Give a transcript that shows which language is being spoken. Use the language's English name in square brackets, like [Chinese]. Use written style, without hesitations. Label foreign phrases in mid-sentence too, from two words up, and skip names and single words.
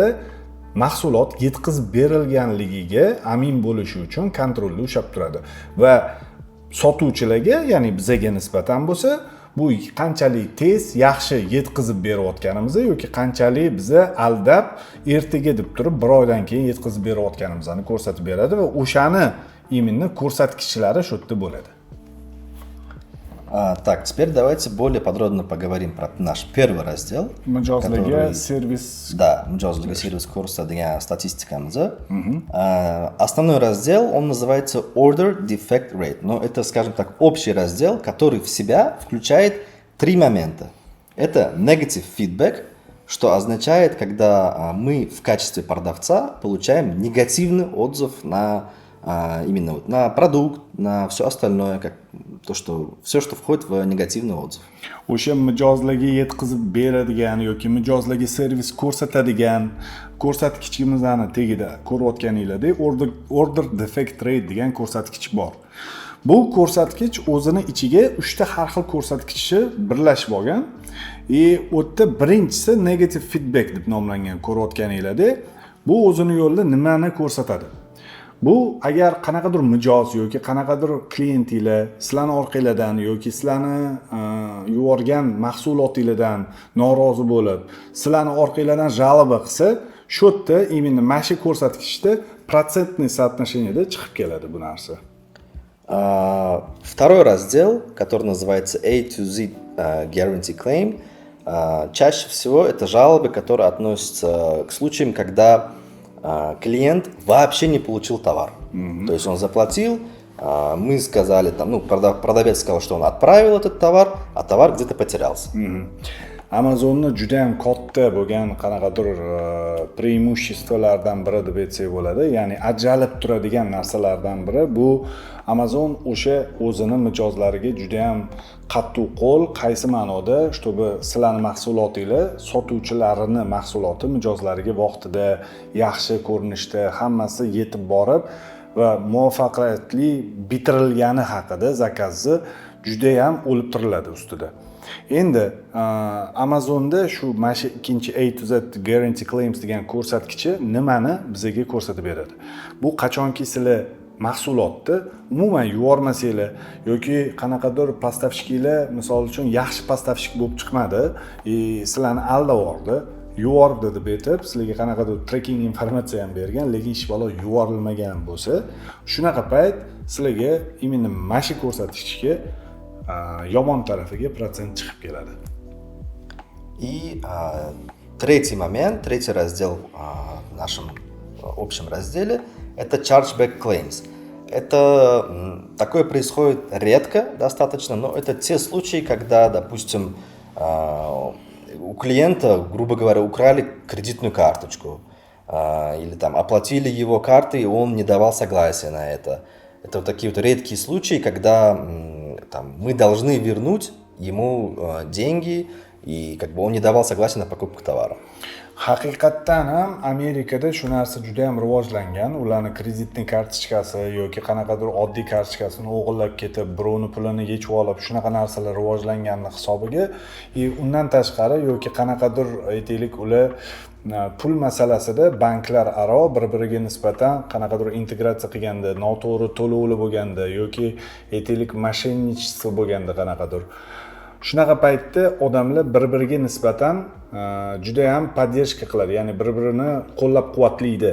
[Uzbek] mahsulot yetkazib berilganligiga amin bo'lish uchun kontrolda ushlab turadi va sotuvchilarga, ya'ni bizga nisbatan bo'lsa, bu qanchalik tez, yaxshi yetkazib berayotganimizni yoki qanchalik bizni aldab ertaga deb turib bir oydan keyin yetkazib berayotganimizni ko'rsatib beradi va o'shani iminni ko'rsatkichlari shu yerda bo'ladi. [Russian] Так, теперь давайте более подробно поговорим про наш первый раздел. [Uzbek] Mijozlarga servis. Да, mijozlarga servis ko'rsatadigan statistikamiz. [Russian] Основной раздел, он называется [English] Order Defect Rate. [Russian] Но это, скажем так, общий раздел, который в себя включает три момента. Это [English] Negative Feedback, [Russian] что означает, когда мы в качестве продавца получаем негативный отзыв именно вот на продукт, на все остальное, как все, что входит в негативный отзыв. [Uzbek] O'sha mijozlarga yetkazib beradigan yoki mijozlarga servis ko'rsatadigan ko'rsatkichimizni tagida ko'rayotganinglardek [English] order defect rate [Uzbek] degan ko'rsatkich bor. Bu ko'rsatkich o'zini ichiga 3 ta har xil ko'rsatkichi birlashib olgan. O'tda birinchisi [English] negative feedback [Uzbek] deb nomlangan ko'rayotganinglardek, bu o'zini yo'lida nimani ko'rsatadi? Bu agar qanaqadir mijoz yoki qanaqadir klientinglar sizlarning orqangizdan yoki sizlarni yuborgan mahsulotingizdan norozi bo'lib, sizlarning orqangizdan жалоба qilsa, shu yerda именно mana shu ko'rsatkichda [Russian] protsentный соотношениеda [Uzbek] chiqib keladi bu narsa. [Russian] Второй раздел, который называется [English] A to Z Guarantee Claim, [Russian] чаще всего это жалобы, которые относятся к случаям, когда клиент вообще не получил товар. То есть он заплатил, мы сказали, продавец сказал, что он отправил этот товар, а товар где-то потерялся. [Uzbek] Amazonning juda ham katta bo'lgan qanaqadir преимуществоларdan biri deb aytsak bo'ladi. Ya'ni ajralib turadigan narsalardan biri bu Amazon o'sha o'zini mijozlariga juda ham qattiq qo'l, qaysi ma'noda, чтобы sizlarning mahsulotinglar sotuvchilarini mahsuloti mijozlariga vaqtida, yaxshi ko'rinishda hammasi yetib borib va muvaffaqiyatli bitirilgani haqida zakazni juda ham o'lib turiladi ustida. Endi Amazonda shu mana shu ikkinchi [English] A to Z guarantee claims [Uzbek] degan ko'rsatkichi nimani bizga ko'rsatib beradi? Bu qachonki sizlar mahsulotni umuman yubormasanglar yoki qanaqadir postavщикlar misol uchun yaxshi postavщик bo'lib chiqmadi, sizlarni aldab yubordi, yubordi deb aytib, sizlarga qanaqadir tracking informatsiya ham bergan, lekin ish balo yuborilmagan bo'lsa, shunaqa payt sizlarga именно mana shu ko'rsatkichga yomon tarafiga protsent chiqib keladi. [Russian] И третий момент, третий раздел в нашем общем разделе – это [English] chargeback claims. [Russian] Это такое происходит редко достаточно, но это те случаи, когда, допустим, у клиента, грубо говоря, украли кредитную карточку или там оплатили его картой, и он не давал согласия на это. Это вот такие вот редкие случаи, когда там, мы должны вернуть ему деньги, и как бы он не давал согласия на покупку товара. [Uzbek] Haqiqatdan ham Amerikada shu narsa juda ham rivojlangan. Ularning kreditning kartochkasi yoki qanaqadir oddiy kartochkasini o'g'irlab ketib, birovning pulini yechib olib, shunaqa narsalar rivojlanganning hisobiga, undan tashqari yoki qanaqadir aytaylik ular pul masalasida banklar aro bir-biriga nisbatan qanaqadir integratsiya qilganda, noto'g'ri to'lovlar bo'lganda yoki aytaylik moshennichество bo'lganda qanaqadir shunaqa paytda odamlar bir-biriga nisbatan juda ham поддержка qiladi, ya'ni bir-birini qo'llab-quvvatlaydi.